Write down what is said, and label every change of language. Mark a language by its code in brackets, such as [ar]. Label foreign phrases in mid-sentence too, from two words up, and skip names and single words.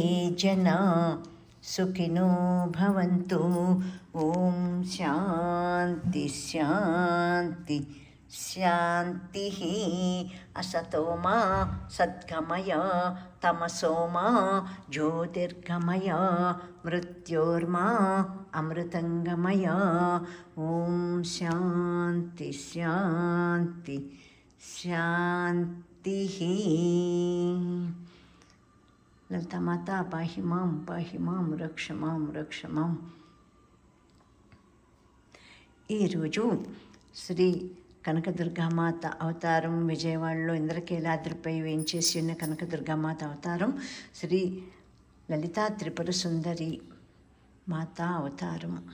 [sa] जना सुखिनो भवन्तु ओम शांति शांति शांति असतो मा सद्गमय तमसो मा ज्योतिर्गमय मृत्योर्मा अमृतंगमय ओम शांति शांति शांति ललिता माता पाहि मां रक्ष मां [te] ఈ రోజు శ్రీ కనకదుర్గామాత అవతారం విజయవాడలో ఇంద్రకీలాద్రిపై వేంచేసి ఉన్న కనకదుర్గామాత అవతారం శ్రీ లలితా త్రిపుర సుందరి మాత అవతారం.